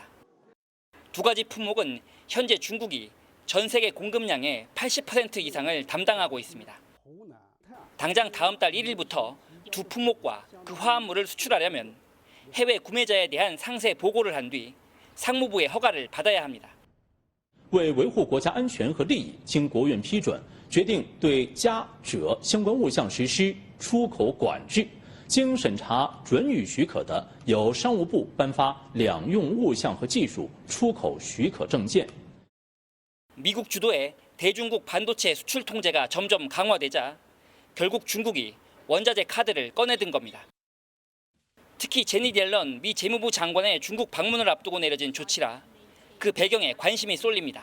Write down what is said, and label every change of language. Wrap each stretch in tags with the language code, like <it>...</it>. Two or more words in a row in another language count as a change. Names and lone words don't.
<ko>두 가지 품목은 현재 중국이 전 세계 공급량의 80% 이상을 담당하고 있습니다. 당장 다음 달 1일부터 두 품목과 그 화합물을 수출하려면 해외 구매자에 대한 상세 보고를 한 뒤 상무부의 허가를 받아야 합니다.</ko> <zh>为维护国家安全和利益，经国务院批准，决定对加锗相关物项实施出口管制。经审查准予许可的，由商务部颁发两用物项和技术出口许可证件。</zh> <ko>미국 주도의 대중국 반도체 수출 통제가 점점 강화되자 결국 중국이 원자재 카드를 꺼내든 겁니다. 특히 제닛 옐런 미 재무부 장관의 중국 방문을 앞두고 내려진 조치라 그 배경에 관심이 쏠립니다.</ko>